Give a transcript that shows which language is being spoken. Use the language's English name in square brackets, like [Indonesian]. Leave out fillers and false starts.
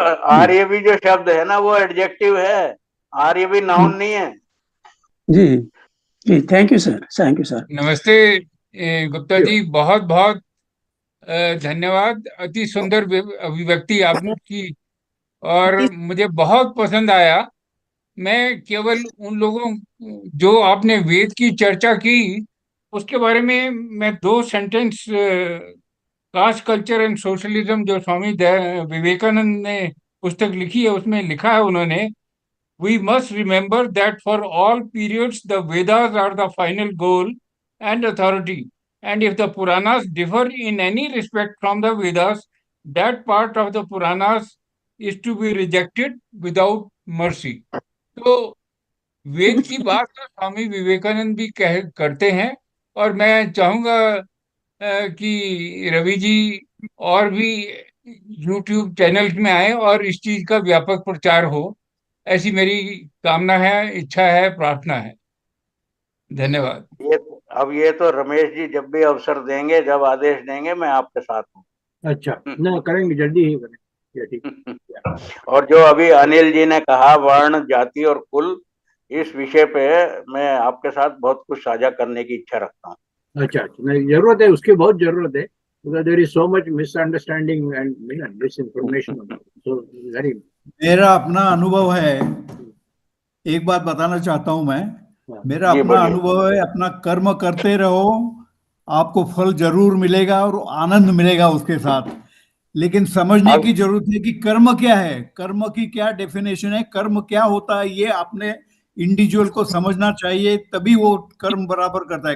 [Hindi] आर्य भी जो शब्द है ना वो एडजेक्टिव है, आर्य भी नाउन नहीं है। जी जी, thank you sir, thank you sir. नमस्ते गुप्ता जी, बहुत बहुत धन्यवाद। अति सुंदर अभिव्यक्ति आपने की, और मुझे बहुत पसंद आया मैं केवल उन लोगों, जो आपने वेद की चर्चा की, उसके बारे में मैं 2 sentence, cast culture and socialism जो स्वामी विवेकानंद ने पुस्तक लिखी है, उसमें लिखा है उन्होंने, [English] we must remember that for all periods the Vedas are the final goal and authority, and if the Puranas differ in any respect from the Vedas, that part of the Puranas is to be rejected without mercy. [Hindi] तो वेद की बात तो स्वामी विवेकानंद भी करते हैं, और मैं चाहूंगा कि रवि जी और भी YouTube चैनल में आए और इस चीज का व्यापक प्रचार हो, ऐसी मेरी कामना है, इच्छा है, प्रार्थना है। धन्यवाद। ये तो रमेश जी जब भी अवसर देंगे, जब आदेश देंगे, मैं आपके साथ हूँ। अच्छा, ना करेंगे, जल्दी ही करेंगे, ठीक। और जो अभी अनिल जी ने कहा वर्ण, जाति और कुल, इस विषय पे मैं आपके साथ बहुत कुछ साझा करने की इच्छा रखता हूँ। अच्छा, नहीं, जरूरत है, उसकी बहुत जरूरत है, [English] because there is so much misunderstanding and misinformation about it. So very. [Hindi] मेरा अपना अनुभव है, एक बात बताना चाहता हूं मैं। मेरा अपना अनुभव है, अपना कर्म करते रहो, आपको फल जरूर मिलेगा और आनंद मिलेगा उसके साथ। लेकिन समझने की जरूरत है कि कर्म क्या है, कर्म की क्या डेफिनेशन है, कर्म क्या होता है, ये अपने इंडिविजुअल को समझना चाहिए, तभी वो कर्म बराबर करता है।